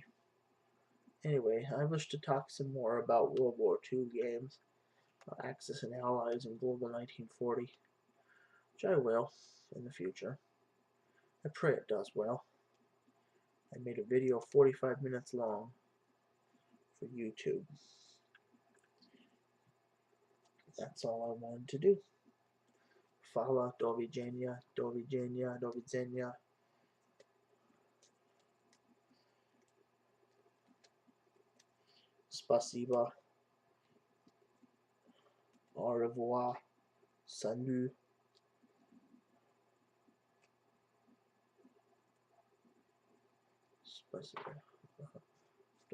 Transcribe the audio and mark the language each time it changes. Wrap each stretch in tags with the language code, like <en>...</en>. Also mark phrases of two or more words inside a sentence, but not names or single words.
<en>Anyway, I wish to talk some more about World War II games, Axis and Allies, and Global 1940, which I will in the future. I pray it does well. I made a video 45 minutes long for YouTube. That's all I wanted to do.</en> <pl>Fala, do widzenia, do widzenia, do widzenia.</pl> <ru>Spasiba.</ru> <fr>Au revoir. Salut.</fr> <ru>Spasiba. Do svidania.</ru>